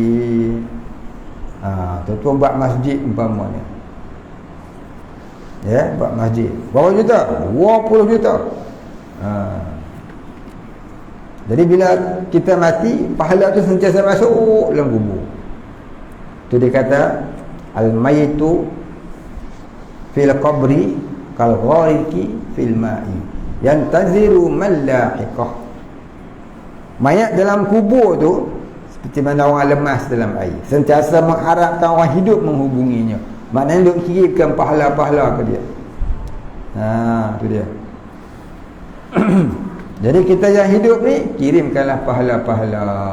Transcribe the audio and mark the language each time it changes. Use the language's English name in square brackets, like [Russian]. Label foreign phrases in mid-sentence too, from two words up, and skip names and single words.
[Malay] Tuan-tuan buat masjid umpamanya, ya, buat masjid berapa juta? 20 juta. Jadi bila kita mati, pahala tu sentiasa masuk dalam kubur. Tu dia kata [Arabic] الميت في القبر كالغريق في الماء ينتظر من لحقه. [Malay] Mayat dalam kubur tu seperti mana orang lemas dalam air, sentiasa mengharapkan orang hidup menghubunginya. Maknanya duk kirimkan pahala-pahala ke dia. Tu dia. Jadi kita yang hidup ni, kirimkanlah pahala-pahala.